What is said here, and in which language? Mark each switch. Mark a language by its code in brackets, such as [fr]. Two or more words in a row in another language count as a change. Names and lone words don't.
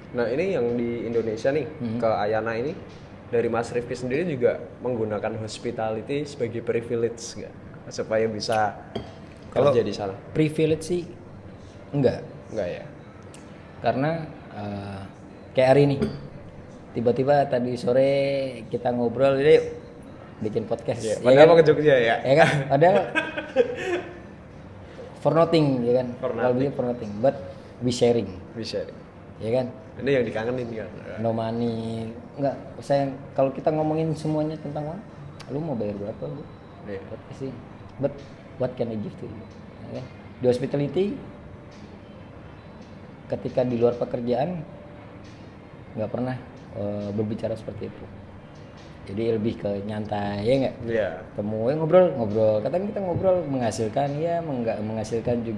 [id] Nah ini yang di Indonesia nih ke Ayana ini dari Mas Rifki sendiri juga menggunakan hospitality sebagai privilege nggak supaya bisa kerja di sana? Privilege sih enggak ya. Karena kayak hari ini tiba-tiba tadi sore kita ngobrol yuk bikin podcast. Ya, padahal mau ke Jogja ya. Ya kan? Padahal [en] for nothing [id] ya kan. [en] For nothing, but we sharing. [id] Ya kan? Ini yang dikangenin kan. [en] No money. [id] Enggak, saya kalau kita ngomongin semuanya tentang uang, lu mau bayar berapa lu? Sih. [en] But what can I give to you? [id] Ya kan? Di hospitality ketika di luar pekerjaan nggak pernah berbicara seperti itu. Jadi lebih ke nyantai ya nggak? Iya. Ketemu ngobrol. Kadang kita ngobrol menghasilkan ya, enggak menghasilkan juga.